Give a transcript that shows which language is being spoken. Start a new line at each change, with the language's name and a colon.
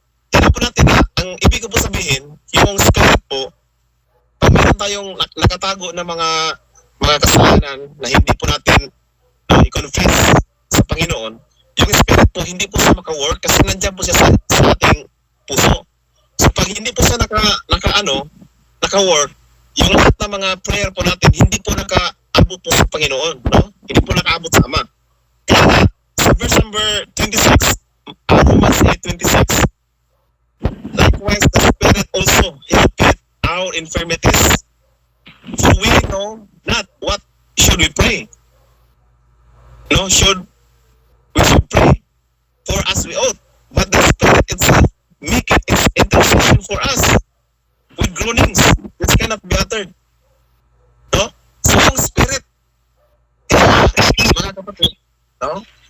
Filipino: Tignan po natin ha, ang ibig ko po sabihin, yung spirit po, pag meron tayong nakatago na mga kasalanan na hindi po natin i-confess sa Panginoon, yung spirit po, hindi po siya maka-work kasi nandiyan po siya sa ating puso. So pag hindi po siya naka-work, yung lahat ng mga prayer po natin, hindi po naka-abot po sa Panginoon. No? Hindi po naka-abot sa Ama. Kaya sa
English: verse number 26, Romans 8:26, likewise the Spirit also helpeth our infirmities. For we know not what should we pray. No, we should pray for as we ought, but the Spirit itself maketh its intercession for us with groanings which cannot be uttered. No?
Filipino: So yung Spirit, mga kapatid, no?